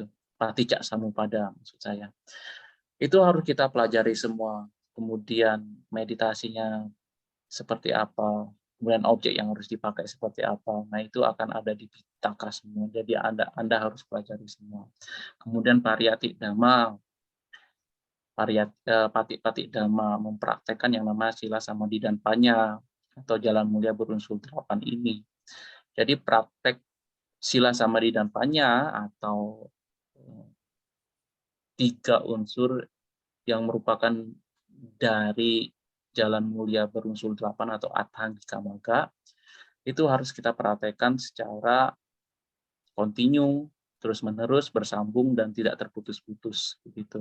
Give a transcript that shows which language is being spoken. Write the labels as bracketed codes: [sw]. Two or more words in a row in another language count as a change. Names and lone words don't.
[pi] Paticca Samuppada [id] maksud saya. Itu harus kita pelajari semua. Kemudian meditasinya seperti apa, kemudian objek yang harus dipakai seperti apa. Nah, itu akan ada di Pitaka semua. Jadi Anda harus pelajari semua. Kemudian [pi] pariyati dhamma, patik dhamma, [id] mempraktekkan yang namanya sila samadhi dan panya atau jalan mulia berunsur 8 ini. Jadi praktek sila samadhi dan panya atau 3 unsur yang merupakan dari jalan mulia berunsur 8 atau [pi] Atthangika Magga, [id] itu harus kita praktekkan secara kontinu, terus-menerus, bersambung, dan tidak terputus-putus, begitu.